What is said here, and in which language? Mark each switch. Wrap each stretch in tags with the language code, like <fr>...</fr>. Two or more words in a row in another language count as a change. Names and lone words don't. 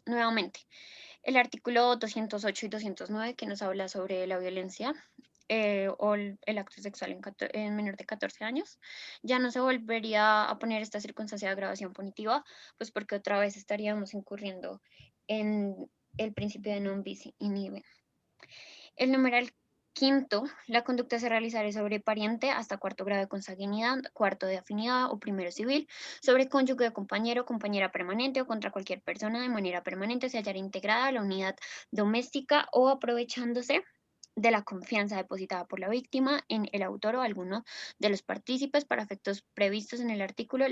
<es>Nuevamente, el artículo 208 y 209 que nos habla sobre la violencia o el acto sexual en menor de 14 años, ya no se volvería a poner esta circunstancia de agravación punitiva, pues porque otra vez estaríamos incurriendo en el principio de</es> <la>non bis in idem.</la> <es>El numeral quinto, la conducta se realizará sobre pariente hasta cuarto grado de consanguinidad, cuarto de afinidad o primero civil, sobre cónyuge, compañero, compañera permanente o contra cualquier persona de manera permanente se hallará integrada a la unidad doméstica o aprovechándose de la confianza depositada por la víctima en el autor o alguno de los partícipes para efectos previstos en el artículo.</es>